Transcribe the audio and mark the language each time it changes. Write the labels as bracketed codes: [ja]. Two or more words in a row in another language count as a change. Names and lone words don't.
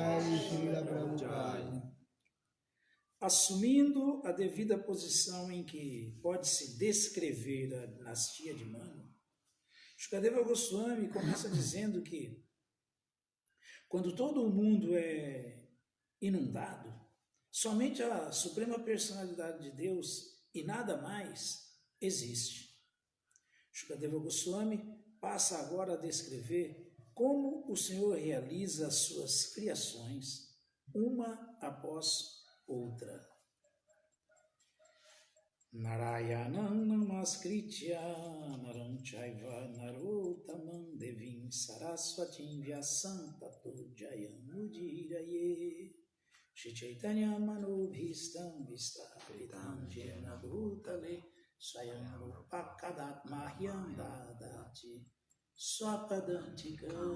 [pt] Assumindo a devida posição em que pode-se descrever a dinastia de Manu, Shukadeva Goswami começa dizendo que quando todo o mundo é inundado, somente a Suprema Personalidade de Deus e nada mais existe. Shukadeva Goswami passa agora a descrever como o Senhor realiza as suas criações, uma após outra. [sa] Narayanam namaskritya naram chaiva narottamam devim saraswatim vyasam tato jayam udiraye Shri Chaitanya manobhistam vistavitam jena bhutale swayam rupakadat mahyam dadati swapadantika.